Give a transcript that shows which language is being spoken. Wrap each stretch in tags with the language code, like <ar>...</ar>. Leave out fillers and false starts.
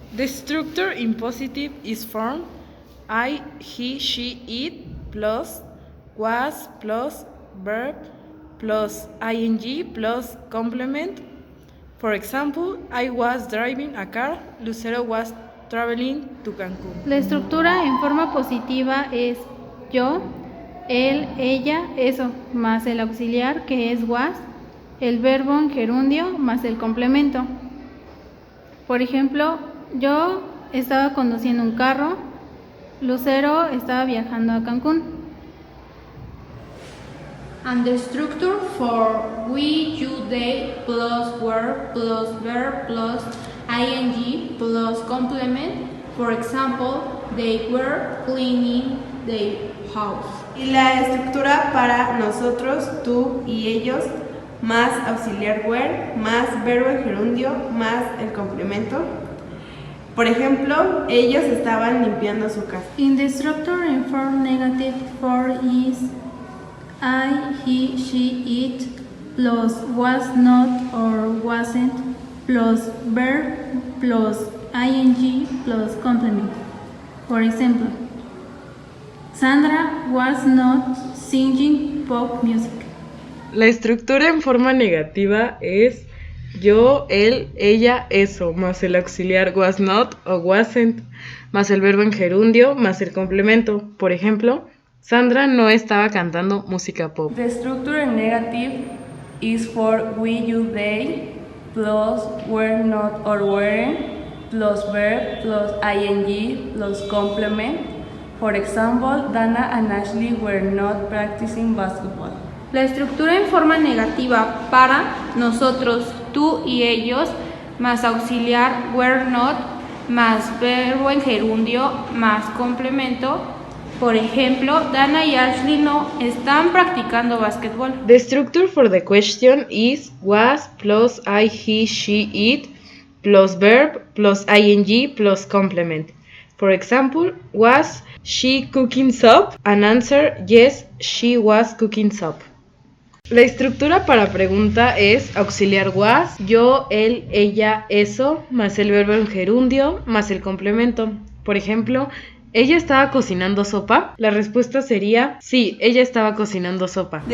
<en>The structure in positive is formed I, he, she, it plus was plus verb plus ing plus complement. For example, I was driving a car, Lucero was traveling to Cancún.</en> <es>La estructura en forma positiva es yo, él, ella, eso, más el auxiliar que es was, el verbo en gerundio más el complemento. Por ejemplo, yo estaba conduciendo un carro, Lucero estaba viajando a Cancún.</es> <en>And the structure for we, you, they plus were plus verb plus ing plus complement. For example, they were cleaning their house.</en> <es>Y la estructura para nosotros, tú y ellos, más auxiliar were, más verbo en gerundio, más el complemento. Por ejemplo, ellos estaban limpiando su casa.</es> <en>In the structure in form negative for is I, he, she, it plus was not or wasn't plus verb plus ing plus complement. For example, Sandra was not singing pop music.</en> <es>La estructura en forma negativa es yo, él, ella, eso, más el auxiliar</es> <en>was not</en> <es>o wasn't, más el verbo en gerundio, más el complemento. Por ejemplo, Sandra no estaba cantando música pop.</es> <en>The structure in negative is for we, you, they, plus were not or weren't, plus verb, plus ing, plus complement. For example, Dana and Ashley were not practicing basketball.</en> <es>La estructura en forma negativa para nosotros, tú y ellos, más auxiliar</es> <en>were not,</en> <es>más verbo en gerundio, más complemento. Por ejemplo, Dana y Ashley no están practicando básquetbol.</es> <en>The structure for the question is was plus I, he, she, it plus verb plus ing plus complement. For example, was she cooking soup? An answer, yes, she was cooking soup.</en> <es>La estructura para pregunta es auxiliar was, yo, él, ella, eso, más el verbo en gerundio, más el complemento. Por ejemplo, ¿ella estaba cocinando sopa? La respuesta sería sí, ella estaba cocinando sopa.</es>